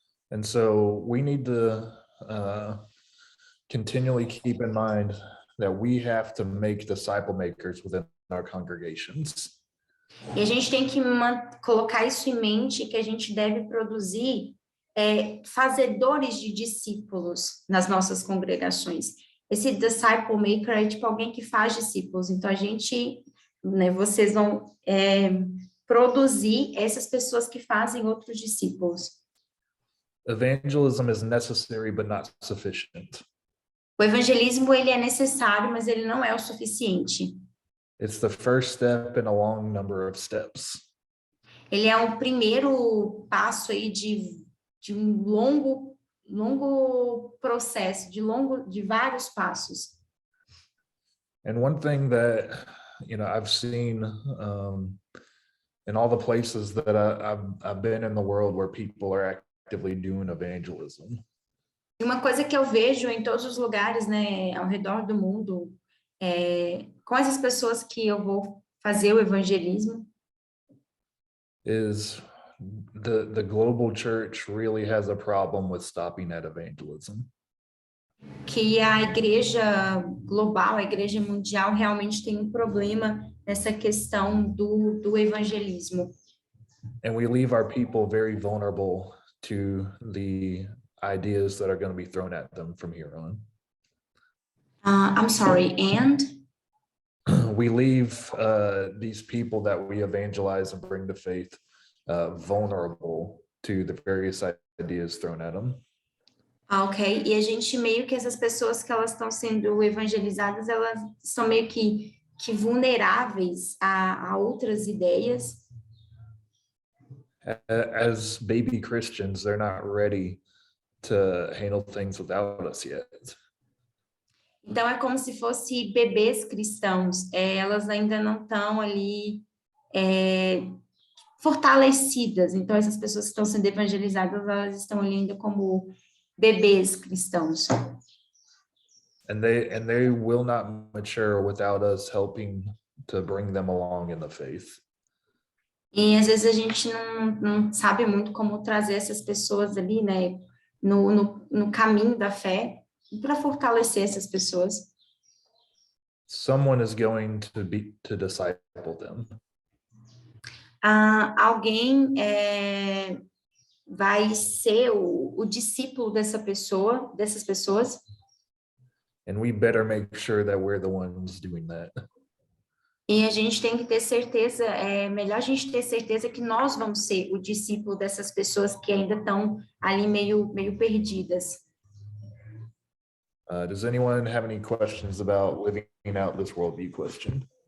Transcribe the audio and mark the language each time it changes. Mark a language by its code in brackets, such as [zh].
[en] And so we need to continually keep in mind that we have to make disciple makers within our congregations. [pt] E a gente tem que colocar isso em mente, que a gente deve produzir fazedores de discípulos nas nossas congregações. Esse disciple maker é tipo alguém que faz discípulos. Então, a gente, né, vocês vão produzir essas pessoas que fazem outros discípulos. [en] Evangelism is necessary but not sufficient. [pt] O evangelismo, ele é necessário, mas ele não é o suficiente. [en] It's the first step in a long number of steps. [pt] Ele é um primeiro passo aí de um longo processo, de vários passos. [en] And one thing that I've seen in all the places that I've been in the world where people are actively doing evangelism. [pt] E uma coisa que eu vejo em todos os lugares, né, ao redor do mundo, com essas pessoas que eu vou fazer o evangelismo, [en] is the global church really has a problem with stopping at evangelism. [pt] Que a igreja global, a igreja mundial realmente tem um problema nessa questão do evangelismo. [en] And we leave our people very vulnerable to the ideas that are going to be thrown at them from here on. I'm sorry, and? We leave these people that we evangelize and bring to faith vulnerable to the various ideas thrown at them. [pt] Ok, e a gente meio que essas pessoas que elas estão sendo evangelizadas, elas são meio que vulneráveis a outras ideias. [en] As baby Christians, they're not ready to handle things without us yet. [pt] Então, é como se fosse bebês cristãos, elas ainda não estão ali fortalecidas. Então, essas pessoas que estão sendo evangelizadas, elas estão ali ainda como bebês cristãos. [en] And they will not mature without us helping to bring them along in the faith. [pt] E às vezes a gente não sabe muito como trazer essas pessoas ali, né, no caminho da fé, para fortalecer essas pessoas. [en] Someone is going to disciple them. [pt] Alguém vai ser o discípulo dessas pessoas. [en] And we better make sure that we're the ones doing that. [pt] E a gente tem que ter certeza, é melhor a gente ter certeza que nós vamos ser o discípulo dessas pessoas que ainda estão ali meio perdidas. [en] Does anyone have any questions about living out this worldview question?